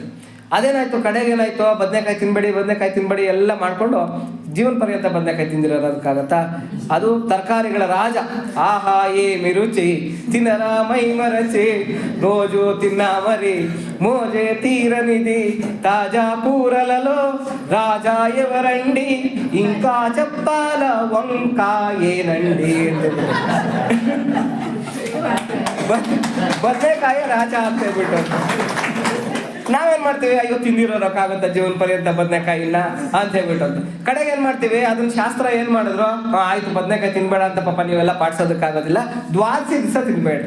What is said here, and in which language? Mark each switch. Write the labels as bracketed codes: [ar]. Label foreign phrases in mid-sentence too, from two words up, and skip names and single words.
[kn] ಅದೇನಾಯ್ತು, ಕಡೆಗೆ ಏನಾಯ್ತು, ಬದನೆಕಾಯಿ ತಿನ್ನಬೇಡಿ ಎಲ್ಲ ಮಾಡಿಕೊಂಡು ಜೀವನ ಪರ್ಯಂತ ಬದನೆಕಾಯಿ ತಿಂದಿರೋದಕ್ಕಾಗತ್ತಾ? ಅದು ತರಕಾರಿಗಳ ರಾಜ. [te] ఆహా ఏమి రుచి తినర మై మరచి రోజు తిన్న మరి మోజే తీరనిది తాజా కూరలలో రాజ ఎవరండి ఇంకా చెప్పాల వంకాయేనండి [kn] ಬದನೆಕಾಯಿ ರಾಜ ಅಂತ ಹೇಳ್ಬಿಟ್ಟು ನಾವೇನ್ ಮಾಡ್ತೀವಿ, ಅಯ್ಯೋ ತಿಂದಿರೋಕ್ಕಾಗುತ್ತ ಜೀವನ ಪರ್ಯಂತ ಬದನೆಕಾಯಿ ಇಲ್ಲ ಅಂತ ಹೇಳ್ಬಿಟ್ಟು ಅಂತ. ಕಡೆಗೆ ಏನ್ ಮಾಡ್ತೀವಿ, ಅದನ್ನ ಶಾಸ್ತ್ರ ಏನ್ ಮಾಡಿದ್ರು, ಆಯ್ತು ಬದನೆಕಾಯಿ ತಿನ್ಬೇಡ ಅಂತ ಪಾಪ ನೀವೆಲ್ಲ ಪಾಡ್ಸೋದಕ್ಕಾಗೋದಿಲ್ಲ, ದ್ವಾದಶಿ ದಿವಸ ತಿನ್ಬೇಡ್ರಿ.